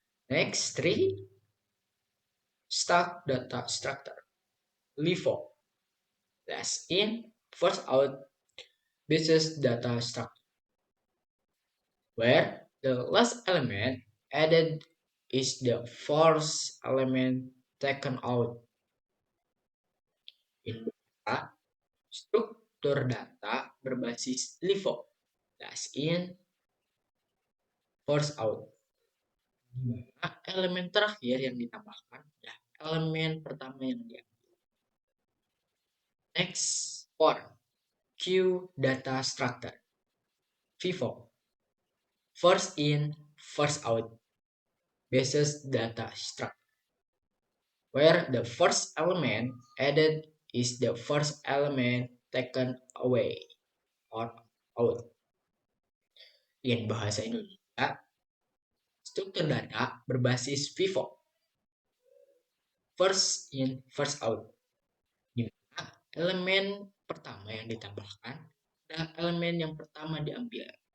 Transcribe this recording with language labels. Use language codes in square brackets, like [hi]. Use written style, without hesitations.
[en] Next, 3. Stack data structure. LIFO. Last in, first out basis data structure, where the last element added is the first element taken out. In data, [id] struktur data berbasis LIFO, [en] last in, first out, [id] di mana elemen terakhir yang ditambahkan adalah elemen pertama yang diambil. [en] Next, 4. Queue data structure. FIFO. First in, first out, basis data structure, where the first element added is the first element taken away or out. In bahasa Indonesia, [id] struktur data berbasis FIFO, [en] first in, first out, [id] di mana elemen pertama yang ditambahkan adalah elemen yang pertama diambil.